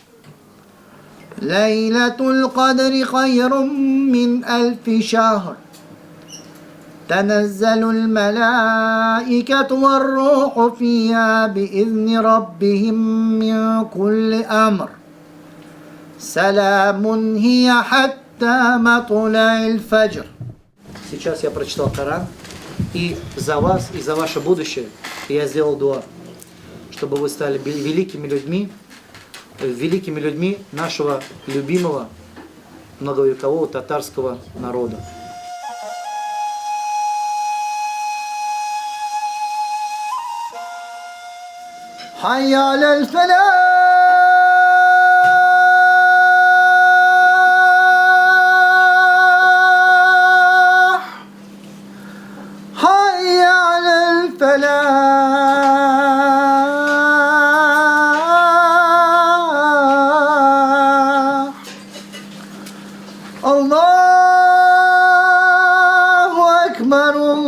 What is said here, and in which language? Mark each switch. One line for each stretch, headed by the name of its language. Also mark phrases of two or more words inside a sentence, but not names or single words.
Arabic: ليلة القدر خير من 1000 شهر تنزل الملائكة والروح فيها بإذن ربهم من كل أمر سلام هي حتى مطلع الفجر.
Russian: Сейчас я прочитал Коран, и за вас, и за ваше будущее я сделал дуа, чтобы вы стали великими людьми нашего любимого многовекового татарского народа.
Arabic: حي على الفلاح حي على الفلاح الله أكبر